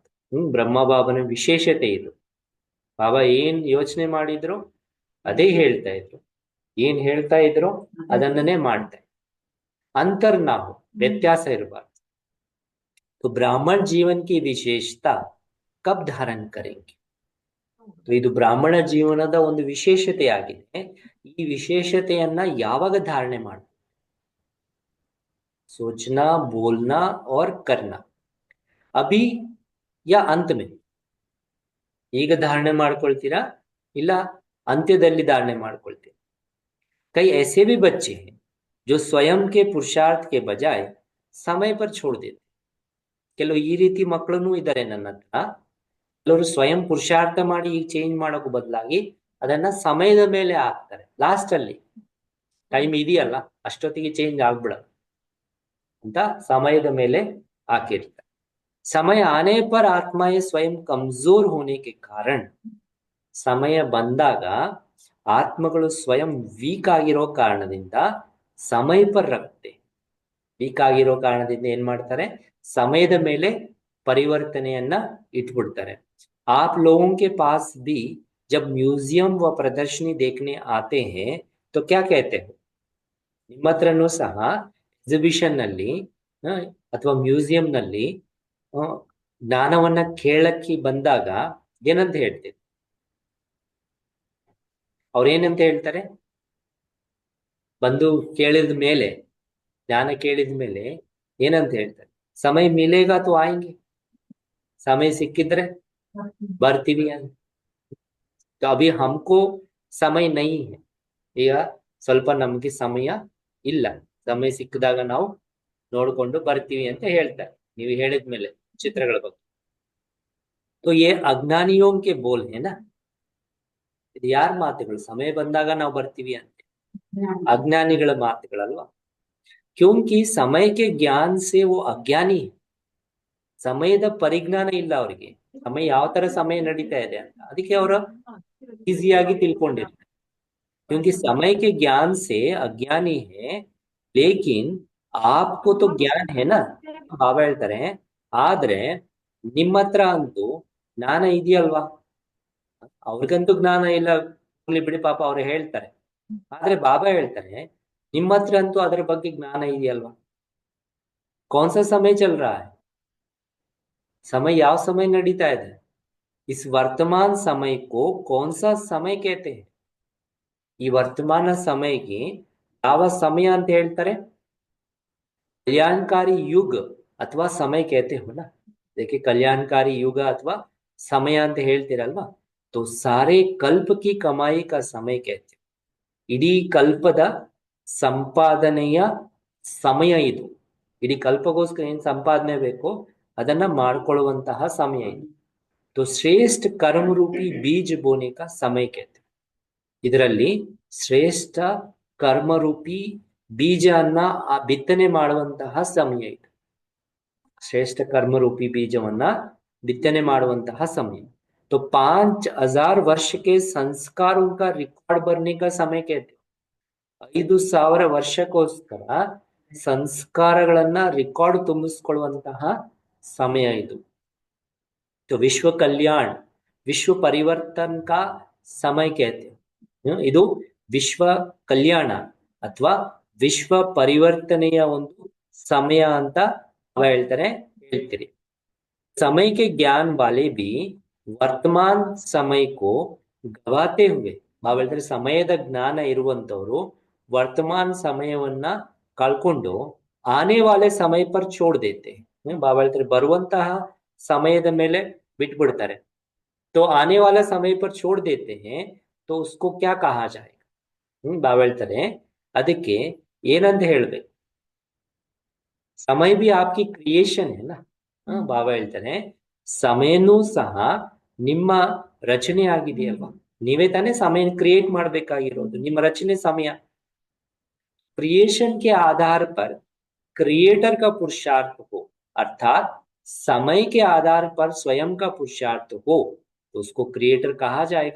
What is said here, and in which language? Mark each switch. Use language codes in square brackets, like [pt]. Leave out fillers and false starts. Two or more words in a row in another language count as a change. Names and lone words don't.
[kn] ಬ್ರಹ್ಮ ಬಾಬನ ವಿಶೇಷತೆ ಇದು ಬಾಬಾ ಏನ್ ಯೋಚನೆ ಮಾಡಿದ್ರು ಅದೇ ಹೇಳ್ತಾ ಇದ್ರು ಏನ್ ಹೇಳ್ತಾ ಇದ್ರು ಅದನ್ನೇ ಮಾಡ್ತಾ ಇದ್ರು [hi] अंतर ना हो [kn] ವ್ಯತ್ಯಾಸ ಇರಬಾರ್ದು [hi] तो ब्राह्मण जीवन की विशेषता कब धारण करेंगे तो [kn] ಇದು ಬ್ರಾಹ್ಮಣ ಜೀವನದ ಒಂದು ವಿಶೇಷತೆಯಾಗಿದೆ ಈ ವಿಶೇಷತೆಯನ್ನ ಯಾವಾಗ ಧಾರಣೆ ಮಾಡ [hi] सोचना बोलना और करना अभी या अंत में [kn] ಈಗ ಧಾರಣೆ ಮಾಡ್ಕೊಳ್ತೀರಾ ಇಲ್ಲ ಅಂತ್ಯದಲ್ಲಿ ಧಾರಣೆ ಮಾಡ್ಕೊಳ್ತೀರಾ [hi] कई ऐसे भी बच्चे हैं जो स्वयं के पुरुषार्थ के बजाय समय पर छोड़ देते [kn] ಕೆಲವು ಈ ರೀತಿ ಮಕ್ಕಳನ್ನು ಇದ್ದಾರೆ ನನ್ನ ಹತ್ರ ಕೆಲವರು ಸ್ವಯಂ ಪುರುಷಾರ್ಥ ಮಾಡಿ ಈಗ ಚೇಂಜ್ ಮಾಡೋಕೆ ಬದಲಾಗಿ ಅದನ್ನ ಸಮಯದ ಮೇಲೆ ಹಾಕ್ತಾರೆ ಲಾಸ್ಟ್ ಅಲ್ಲಿ ಟೈಮ್ ಇದೆಯಲ್ಲ ಅಷ್ಟೊತ್ತಿಗೆ ಚೇಂಜ್ ಆಗ್ಬಿಡಲ್ಲ ಅಂತ ಸಮಯದ ಮೇಲೆ ಹಾಕಿರ್ತಾರೆ [hi] समय आने पर आत्माएं स्वयं कमजोर होने के कारण [kn] समय ಬಂದಾಗ ಆತ್ಮಗಳು ಸ್ವಯಂ ವೀಕ್ ಆಗಿರೋ ಕಾರಣದಿಂದ [hi] समय पर रखते. [kn] ವೀಕ್ ಆಗಿರೋ ಕಾರಣದಿಂದ ಏನ್ ಮಾಡ್ತಾರೆ, ಸಮಯದ ಮೇಲೆ ಪರಿವರ್ತನೆಯನ್ನ ಇಟ್ಬಿಡ್ತಾರೆ. [hi] आप लोगों के पास भी जब म्यूजियम व प्रदर्शनी देखने आते हैं तो क्या कहते हो? [kn] ನಿಮ್ಮ ಹತ್ರನೂ ಸಹ ಎಕ್ಸಿಬಿಷನ್ ನಲ್ಲಿ ಅಥವಾ ಮ್ಯೂಸಿಯಂ ನಲ್ಲಿ ಜ್ಞಾನವನ್ನ ಕೇಳಕ್ಕೆ ಬಂದಾಗ ಏನಂತ ಹೇಳ್ತೀವಿ? ಅವ್ರೇನಂತ ಹೇಳ್ತಾರೆ? ಬಂದು ಕೇಳಿದ ಮೇಲೆ, ಜ್ಞಾನ ಕೇಳಿದ ಮೇಲೆ ಏನಂತ ಹೇಳ್ತಾರೆ? [hi] समय मिलेगा तो आएंगे, [kn] ಸಮಯ ಸಿಕ್ಕಿದ್ರೆ ಬರ್ತೀವಿ ಅಂತ. [hi] अभी हमको समय नहीं है, [kn] ಈಗ ಸ್ವಲ್ಪ ನಮ್ಗೆ ಸಮಯ ಇಲ್ಲ, ಸಮಯ ಸಿಕ್ಕಿದಾಗ ನಾವು ನೋಡ್ಕೊಂಡು ಬರ್ತೀವಿ ಅಂತ ಹೇಳ್ತಾರೆ. ನೀವು ಹೇಳಿದ್ಮೇಲೆ ಚಿತ್ರಗಳ ಬಗ್ಗೆ. [hi] तो ये अज्ञानियों के बोल है ना, [kn] ಇದು ಯಾರ ಮಾತುಗಳು? ಸಮಯ ಬಂದಾಗ ನಾವು ಬರ್ತೀವಿ ಅಂತ ಅಜ್ಞಾನಿಗಳ ಮಾತುಗಳಲ್ವಾ? ಕ್ಯೂಂಕಿ ಸಮಯಕ್ಕೆ [hi] ज्ञान से वो अज्ञानी, [kn] ಸಮಯದ ಪರಿಜ್ಞಾನ ಇಲ್ಲ ಅವರಿಗೆ. ಸಮಯ ಯಾವ ತರ ಸಮಯ ನಡೀತಾ ಇದೆ ಅಂತ ಅದಕ್ಕೆ ಅವರು ಈಸಿಯಾಗಿ ತಿಳ್ಕೊಂಡಿರ್ತಾರೆ. [hi] क्योंकि समय के ज्ञान से अज्ञानी है, लेकिन आपको तो ज्ञान है ना. [kn] ಬಾಬಾ ಹೇಳ್ತಾರೆ, ಆದ್ರೆ ನಿಮ್ಮ ಹತ್ರ ಅಂತೂ ಜ್ಞಾನ ಇದೆಯಲ್ವಾ? ಅವ್ರಿಗಂತೂ ಜ್ಞಾನ ಇಲ್ಲ, ಬಿಡಿ ಪಾಪ ಅವ್ರು ಹೇಳ್ತಾರೆ. ಆದ್ರೆ ಬಾಬಾ ಹೇಳ್ತಾರೆ, ನಿಮ್ಮ ಹತ್ರ ಅಂತೂ ಅದರ ಬಗ್ಗೆ ಜ್ಞಾನ ಇದೆಯಲ್ವಾ? [hi] कौन सा समय चल रहा है? समय [kn] ಯಾವ ಸಮಯ ನಡೀತಾ ಇದೆ? [hi] इस वर्तमान समय को कौन सा समय कहते हैं? [kn] ಈ ವರ್ತಮಾನ ಸಮಯಕ್ಕೆ ಯಾವ ಸಮಯ ಅಂತ ಹೇಳ್ತಾರೆ? [hi] कल्याणकारी युग अथवा समय कहते हो ना. देखिए, कल्याणकारी युग अथवा समय [kn] ಅಂತ ಹೇಳ್ತಿರಲ್ವಾ, [hi] तो सारे कल्प की कमाई का समय कहते हैं. [kn] ಇಡೀ ಕಲ್ಪದ ಸಂಪಾದನೆಯ ಸಮಯ ಇದು. ಇಡೀ ಕಲ್ಪಗೋಸ್ಕರ ಏನ್ ಸಂಪಾದನೆ ಬೇಕೋ ಅದನ್ನ ಮಾಡ್ಕೊಳ್ಳುವಂತಹ ಸಮಯ ಇದು. [hi] तो श्रेष्ठ कर्म रूपी बीज बोने का समय कहते हैं. [kn] ಇದರಲ್ಲಿ ಶ್ರೇಷ್ಠ ಕರ್ಮರೂಪಿ ಬೀಜವನ್ನ ಬಿತ್ತನೆ ಮಾಡುವಂತಹ ಸಮಯ ಇದು. ಶ್ರೇಷ್ಠ ಕರ್ಮರೂಪಿ ಬೀಜವನ್ನ ಬಿತ್ತನೆ ಮಾಡುವಂತಹ ಸಮಯ. [hi] तो 5000 वर्ष के संस्कारों का रिकॉर्ड भरने का समय कहते हैं. [kn] 5000 ವರ್ಷಕ್ಕೋಸ್ಕರ ಸಂಸ್ಕಾರಗಳನ್ನ ರಿಕಾರ್ಡ್ ತುಂಬಿಸ್ಕೊಳ್ಳುವಂತಹ ಸಮಯ ಇದು. [hi] तो विश्व कल्याण विश्व परिवर्तन का समय कहते हैं. [kn] ಇದು ವಿಶ್ವ ಕಲ್ಯಾಣ ಅಥವಾ ವಿಶ್ವ ಪರಿವರ್ತನೆಯ ಒಂದು ಸಮಯ ಅಂತ ಹೇಳ್ತಾರೆ, ಹೇಳ್ತೀರಿ. [hi] समय के ज्ञान वाले भी वर्तमान समय को गवाते हुए, [kn] ನಾವು ಹೇಳ್ತಾರೆ ಸಮಯದ ಜ್ಞಾನ ಇರುವಂತವರು ವರ್ತಮಾನ ಸಮಯವನ್ನ ಕಳ್ಕೊಂಡು [hi] आने वाले समय पर छोड़ देते. [kn] ಬಾಬಾ ಹೇಳ್ತಾರೆ ಬರುವಂತಹ ಸಮಯದ ಮೇಲೆ ಬಿಟ್ಬಿಡ್ತಾರೆ. [hi] तो आने वाला समय पर छोड़ देते हैं तो उसको क्या कहा जाएगा? [kn] ಬಾಬಾ ಹೇಳ್ತಾರೆ ಅದಕ್ಕೆ ಏನಂತ ಹೇಳ್ಬೇಕು? [hi] ಸಮಯ भी आपकी ಕ್ರಿಯೇಷನ್ है ना. [kn] ಬಾಬಾ ಹೇಳ್ತಾರೆ ಸಮಯನೂ ಸಹ ನಿಮ್ಮ ರಚನೆ ಆಗಿದೆಯಲ್ವಾ, ನೀವೇ ತಾನೇ ಸಮಯ ಕ್ರಿಯೇಟ್ ಮಾಡ್ಬೇಕಾಗಿರೋದು. ನಿಮ್ಮ ರಚನೆ ಸಮಯ. [hi] क्रिएशन के आधार पर क्रिएटर का पुरुषार्थ हो, अर्थात समय के आधार पर स्वयं का पुरुषार्थ हो तो उसको क्रिएटर कहा जाएगा.